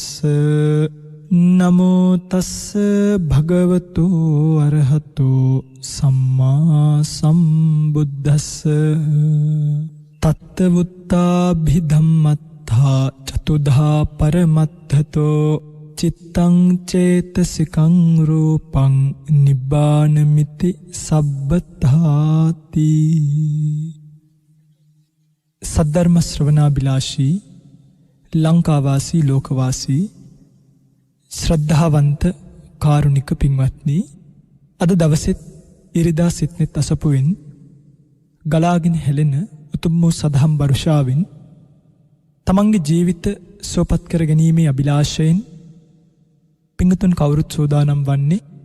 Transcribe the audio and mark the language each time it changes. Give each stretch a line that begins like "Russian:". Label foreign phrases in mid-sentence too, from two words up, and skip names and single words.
Pali: නමෝ තස්ස භගවතෝ අරහතෝ සම්මා සම්බුද්දස්ස. තත්තවුත්තා භිධම්මත්තා චතුධා පරමත්තතෝ චිත්තං චේතසිකං රූපං නිබ්බානමිති සබ්බතාති.
Sinhala: සද්ධර්ම ශ්‍රවණාබිලාෂී ලංකාවාසී ලෝකවාසී ශ්‍රද්ධාවන්ත කාරුණික පින්වත්නි, අද දවසෙත් ඉරිදා සිත්නෙත් අසපුවෙන් ගලාගෙන හෙළෙන උතුම් වූ සදහම් වර්ෂාවෙන් තමන්ගේ ජීවිත සුවපත් කර ගැනීමේ අභිලාෂයෙන් පිංගුතුන් කවුරුත් සූදානම් වන්නේ